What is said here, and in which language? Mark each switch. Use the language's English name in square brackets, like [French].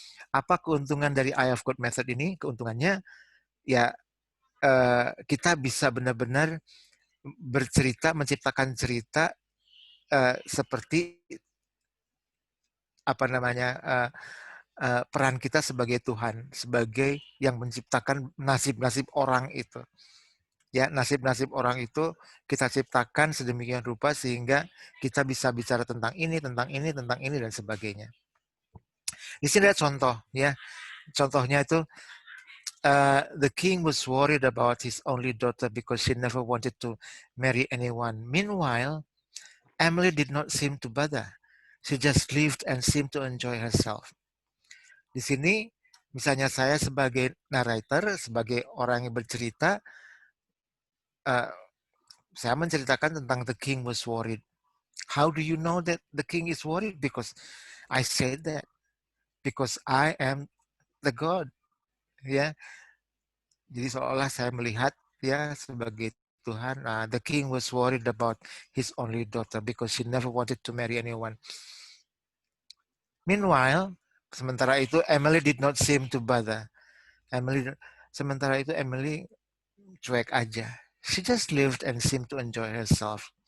[Indonesian] Apa keuntungan dari Eye of God method ini? Keuntungannya ya kita bisa benar-benar bercerita, menciptakan cerita seperti apa namanya peran kita sebagai Tuhan, sebagai yang menciptakan nasib-nasib orang itu. Ya, nasib-nasib orang itu kita ciptakan sedemikian rupa sehingga kita bisa bicara tentang ini, dan sebagainya. Di sini ada contoh, ya. Contohnya itu, [English] the king was worried about his only daughter because she never wanted to marry anyone. Meanwhile, Emily did not seem to bother. She just lived and seemed to enjoy herself. [Indonesian] Di sini, misalnya saya sebagai narrator, sebagai orang yang bercerita, saya menceritakan tentang [English] the king was worried. How do you know that the king is worried? Because I said that. Because I am the God. [Indonesian] Ya, jadi seolah saya melihat ya sebagai Tuhan. [English] The king was worried about his only daughter because she never wanted to marry anyone. Meanwhile, [Indonesian] sementara itu [English] Emily did not seem to bother. [Indonesian] Sementara itu Emily cuek aja. [English] She just lived and seemed to enjoy herself.